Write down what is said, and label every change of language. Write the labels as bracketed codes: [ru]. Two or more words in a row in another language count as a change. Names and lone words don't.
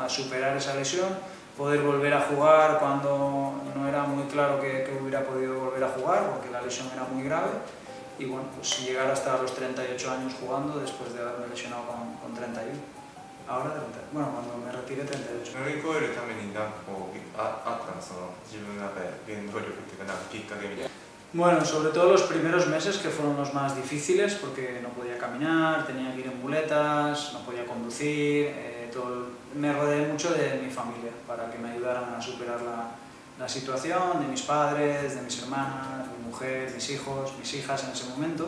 [es] A superar esa lesión, poder volver a jugar cuando no era muy claro que hubiera podido volver a jugar, porque la lesión era muy grave, y bueno, pues llegar hasta los 38 años jugando después de haberme lesionado con 31. Ahora 30, bueno, cuando me retire 38. [ja] 乗り越えるために何かこうあったの、その自分の中で原動力っていうかなんかきっかけみたいな。 [es] Bueno, sobre todo los primeros meses que fueron los más difíciles porque no podía caminar, tenía que ir en muletas, no podía conducir, me rodeé mucho de mi familia para que me ayudaran a superar la situación, de mis padres, de mis hermanas, mi mujer, mis hijos, mis hijas en ese momento.